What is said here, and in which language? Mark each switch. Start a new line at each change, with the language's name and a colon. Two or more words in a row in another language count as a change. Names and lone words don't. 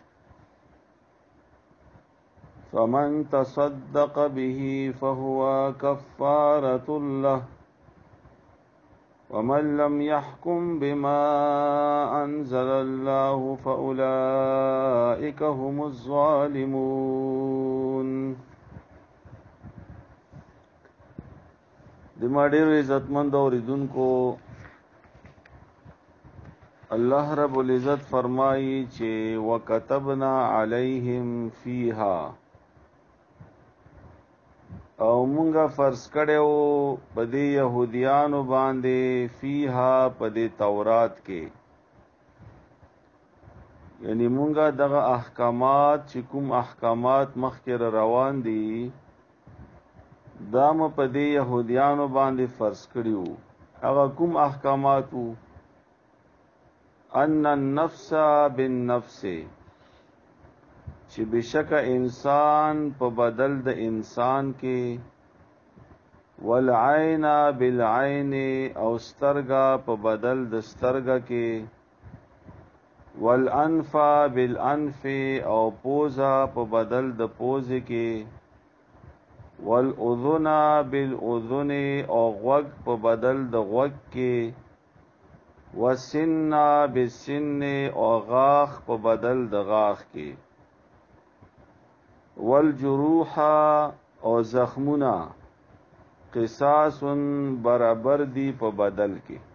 Arabic: فمن تصدق به فهو كفارة له ومن لم يحكم بما أنزل الله فأولئك هم الظالمون.
Pashto: دما ډېر عزتمند اوریدونکو، الله رب العزت فرمایي چې
Arabic: وكتبنا عليهم فيها،
Pashto: او مونږه فرض کړو په دې يهوديانو باندې فيها په دې تورات کې، یعنی مونږه دغه احکامات چې کوم احکامات مخکې روان دي دا م په دې يهوديانو باندې فرض کړیو. هغه کوم احکامات وو؟
Arabic: ان النفس بالنفس،
Pashto: چې بشک انسان په بدل د انسان کې،
Arabic: والعین بالعین،
Pashto: او سترګه په بدل د سترګه کې،
Arabic: والانف بالانف،
Pashto: او پوزه په بدل د پوزه کې،
Arabic: والاذن بالاذن،
Pashto: او غوږ په بدل د غوږ کې،
Arabic: والسن بالسن،
Pashto: او غاښ په بدل د غاښ کې، والجروح، او زخمونه قصاص برابر دی په بدل کې.